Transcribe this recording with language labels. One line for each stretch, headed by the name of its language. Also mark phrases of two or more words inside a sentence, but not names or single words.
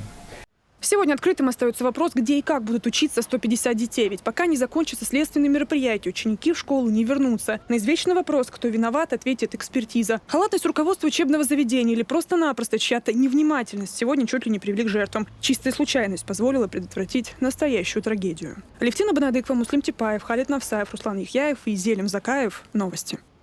Russian: Сегодня открытым остается вопрос, где и как будут учиться 150 детей. Ведь пока не закончатся следственные мероприятия, ученики в школу не вернутся. На извечный вопрос, кто виноват, ответит экспертиза. Халатность руководства учебного заведения или просто-напросто чья-то невнимательность сегодня чуть ли не привели к жертвам. Чистая случайность позволила предотвратить настоящую трагедию. Алевтина Бенадыкова, Муслим Типаев, Халид Навсаев, Руслан Яхьяев и Зелим Закаев. Новости.